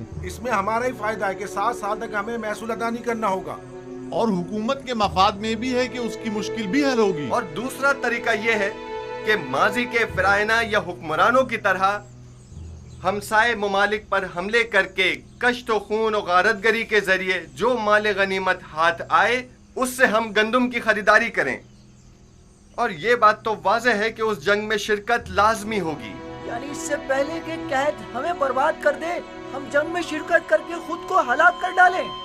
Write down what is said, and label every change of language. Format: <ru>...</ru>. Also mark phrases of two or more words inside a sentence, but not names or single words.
<ur>اس میں ہمارا ہی فائدہ ہے کہ 7 سال تک ہمیں محصول ادا نہیں کرنا ہوگا، اور حکومت کے مفاد میں بھی ہے کہ اس کی مشکل بھی حل ہوگی۔ اور دوسرا طریقہ یہ ہے کہ ماضی کے فرعونہ یا حکمرانوں کی طرح ہمسائے ممالک پر حملے کر کے کشت و خون و غارت گری کے ذریعے جو مال غنیمت ہاتھ آئے اس سے ہم گندم کی خریداری کریں۔ اور یہ بات تو واضح ہے کہ اس جنگ میں شرکت لازمی ہوگی۔ یعنی اس سے پہلے کہ قحط ہمیں برباد کر دے، ہم جنگ میں شرکت کر کے خود کو ہلاک کر ڈالیں۔</ur>